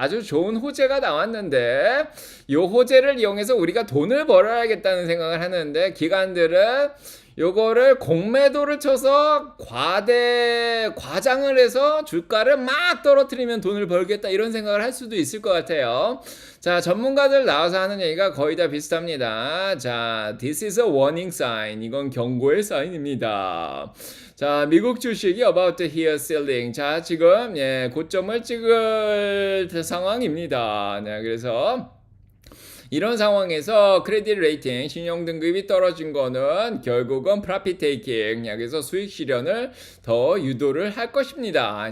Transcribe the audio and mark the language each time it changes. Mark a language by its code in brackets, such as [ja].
[ko] 아주 좋은 호재가 나왔는데 이 호재를 이용해서 우리가 돈을 벌어야겠다는 생각을 하는데 기관들은 요거를 공매도를 쳐서 과장을 해서 주가를 막 떨어뜨리면 돈을 벌겠다 이런 생각을 할 수도 있을 것 같아요. 자, 전문가들 나와서 하는 얘기가 거의 다 비슷합니다. [en] 자, this is a warning sign. [ko] 이건 경고의 사인입니다. [en] 자, [ko] 미국 주식이 [en] about to hit ceiling. [ko] 자, 지금 예, 고점을 찍을 상황입니다. 네, 그래서 이런 상황에서 크레딧 레이팅, 신용 등급이 떨어진 거는 결국은 프로핏 테이킹, 그래서 수익 실현을 더 유도를 할 것입니다.